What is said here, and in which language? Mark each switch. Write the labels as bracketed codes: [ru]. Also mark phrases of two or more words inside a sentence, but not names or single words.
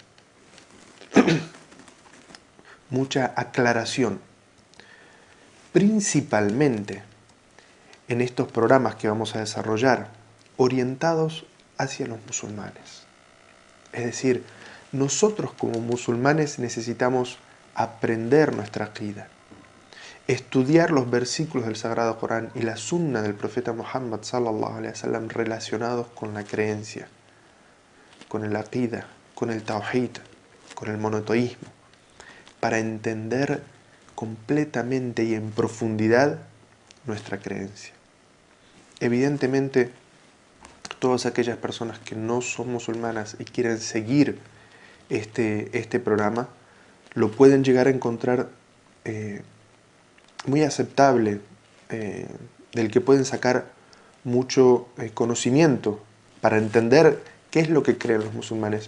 [es] mucha aclaración, principalmente en estos programas que vamos a desarrollar, orientados hacia los musulmanes. Es decir, nosotros como musulmanes necesitamos aprender nuestra aqida, estudiar los versículos del Sagrado Corán y la sunna del profeta Muhammad [ar] صلى الله عليه وسلم [es] relacionados con la creencia, con el aqida, con el tawhid, con el monoteísmo, para entender completamente y en profundidad nuestra creencia. Evidentemente, todas aquellas personas que no son musulmanas y quieren seguir este programa, lo pueden llegar a encontrar muy aceptable, del que pueden sacar mucho conocimiento para entender qué es lo que creen los musulmanes.